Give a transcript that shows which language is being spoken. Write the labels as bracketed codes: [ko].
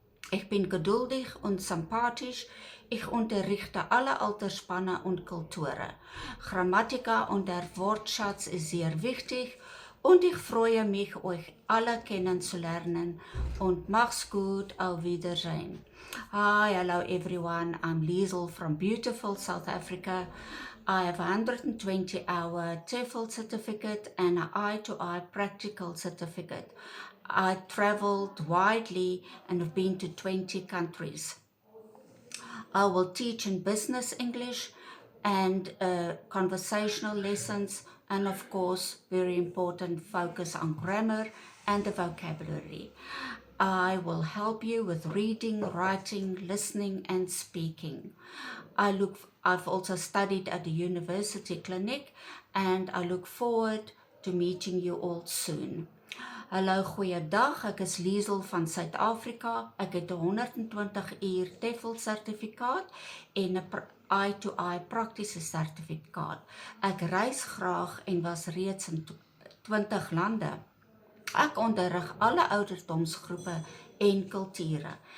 [de] Ich bin geduldig und sympathisch. Ich unterrichte alle Altersspannen und Kulturen. Grammatika und der Wortschatz ist sehr wichtig und ich freue mich, euch alle kennenzulernen und mach's gut, auf Wiedersehen. [en] Hi, hello everyone, I'm Liesel from beautiful South Africa. I have a 120-hour TEFL certificate and an I2I practical certificate. I traveled widely and have been to 20 countries. I will teach in business English and conversational lessons, and of course, very important, focus on grammar and the vocabulary. I will help you with reading, writing, listening, and speaking. I've also studied at the University Clinic, and I look forward to meeting you all soon. [af] Hallo, goeiedag. Ek is Liesel van Suid-Afrika. Ek het 'n 120 uur TEFL sertifikaat en 'n I2I praktiese sertifikaat. Ek reis graag en was reeds in 20 lande. Ek onderrig alle ouderdomsgroepe en kulture.